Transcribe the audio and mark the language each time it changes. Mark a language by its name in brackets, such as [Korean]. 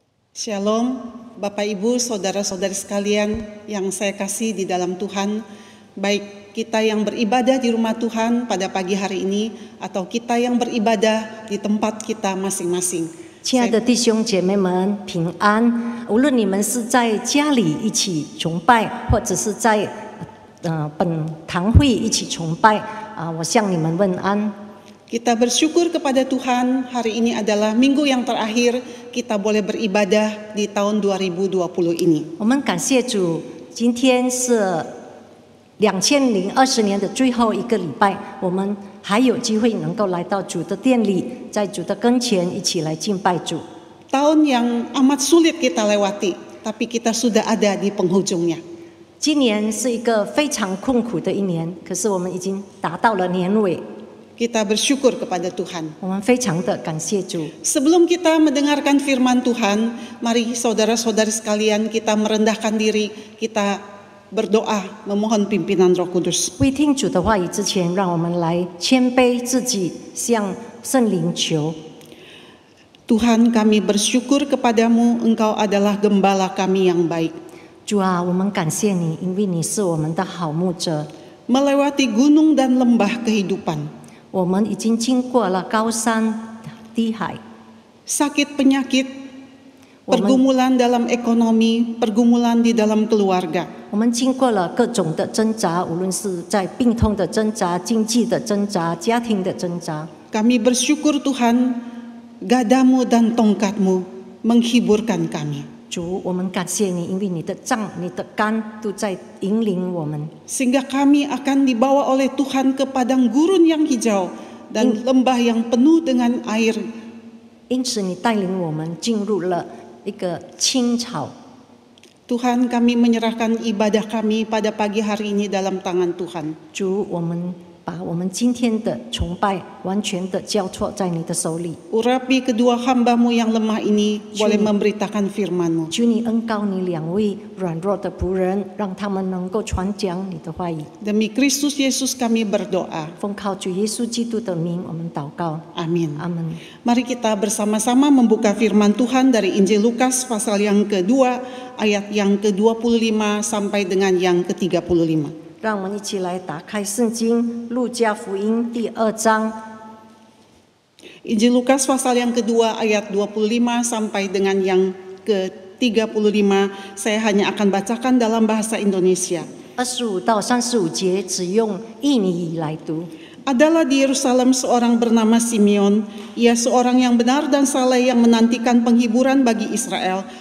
[Indonesian] Shalom, Bapak Ibu, saudara-saudari sekalian yang saya kasih di dalam Tuhan, baik kita yang beribadah di rumah Tuhan pada pagi hari ini atau kita yang beribadah di tempat kita masing-masing. [Chinese] 亲爱的弟兄姐妹们，平安！无论你们是在家里一起崇拜，或者是在本堂会一起崇拜，我向你们问安。 [Indonesian] Kita bersyukur kepada Tuhan, hari ini adalah minggu yang terakhir kita boleh beribadah di tahun 2020 ini. [Chinese] 我们感谢主，今天是2020年的最后一个礼拜，我们还有机会能够来到主的殿里，在主的跟前一起来敬拜主。 [Indonesian] Tahun yang amat sulit kita lewati, tapi kita sudah ada di penghujungnya. [Chinese] 今年是一个非常困苦的一年，可是我们已经达到了年尾。 [Indonesian] Kita bersyukur kepada Tuhan. [Chinese] 我们非常的感谢主。 [Indonesian] Sebelum kita mendengarkan firman Tuhan, mari saudara-saudari sekalian kita merendahkan diri, kita berdoa memohon pimpinan Roh Kudus. [Chinese] 未听主的话语之前，让我们来谦卑自己，向圣灵求。 [Indonesian] Tuhan, kami bersyukur kepadamu, Engkau adalah gembala kami yang baik. [Chinese] 主啊，我们感谢你，因为你是我们的好牧者。 [Indonesian] Melewati gunung dan lembah kehidupan, [Chinese] 我们已经经过了高山低海， [Indonesian] sakit penyakit, pergumulan dalam ekonomi, pergumulan di dalam keluarga. [Chinese] 我们经过了各种的挣扎，无论是在病痛的挣扎、经济的挣扎、家庭的挣扎。 [Indonesian] Kami bersyukur Tuhan, gadamu dan tongkatmu menghiburkan kami. [Chinese] 主，我们感谢你，因为你的杖、你的竿都在引领我们， [Indonesian] Sehingga kami akan dibawa oleh Tuhan ke padang gurun yang hijau dan lembah yang penuh dengan air. [Chinese] 因此你带领我们进入了一个青草。 [Indonesian] Tuhan, kami menyerahkan ibadah kami pada pagi hari ini dalam tangan Tuhan. [Chinese] 主，我们把我们今天的崇拜完全的交托在你的手里。 [Indonesian] Urapi kedua hamba-Mu yang lemah ini boleh memberitakan firman-Mu. [Chinese] 求你恩膏你两位软弱的仆人，让他们能够传讲你的话语。 [Indonesian] Demi Kristus Yesus kami berdoa. [Chinese] 奉靠主耶稣基督的名，我们祷告。 [Indonesian] Amin. [Chinese] 阿门。 [Indonesian] Mari kita bersama-sama membuka firman Tuhan dari Injil Lukas pasal yang kedua, ayat yang ke-25 sampai dengan yang ke-35. [Chinese] 让我们一起来打开圣经《路加福音》第2章。 [Indonesian] Injil Lukas pasal yang kedua ayat 25 sampai dengan yang ke-35. Saya hanya akan bacakan dalam bahasa Indonesia. [Chinese] 25到35节只用印尼语来读。 [Indonesian] Adalah di Yerusalem seorang bernama Simeon. Ia seorang yang benar dan saleh yang menantikan penghiburan bagi Israel.